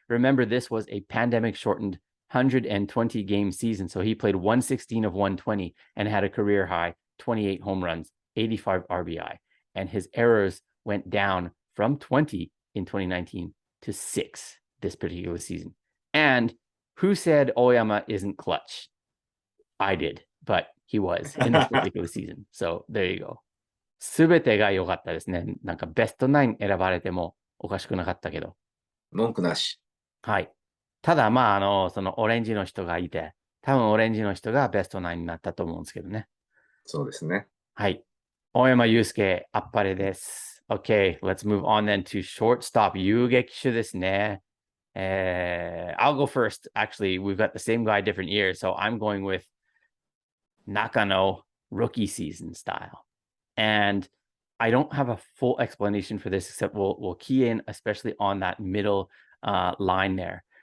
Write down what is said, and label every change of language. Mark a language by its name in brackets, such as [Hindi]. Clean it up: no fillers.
[English] Remember, this was a pandemic-shortened 120-game season, so he played 116 of 120 and had a career high 28 home runs, 85 RBI, and his errors went down from 20 in 2019 to 6 this particular season. And who said Oyama isn't clutch? I did, but he was in this particular season. So there you go. [Japanese] すべてが良かったですね。なんかベスト9選ばれてもおかしくなかったけど。文句なし。はい。ただ、まあ、そのオレンジの人がいて、多分オレンジの人がベスト9になったと思うんですけどね。そうですね。はい。大山祐介、あっぱれです。 [English] Okay, let's move on then to shortstop. [Japanese] 遊撃手ですね。 [English] I'll go first. Actually, we've got the same guy, different years. So I'm going with Nakano rookie season style. And I don't have a full explanation for this, except we'll key in, especially on that middle line there.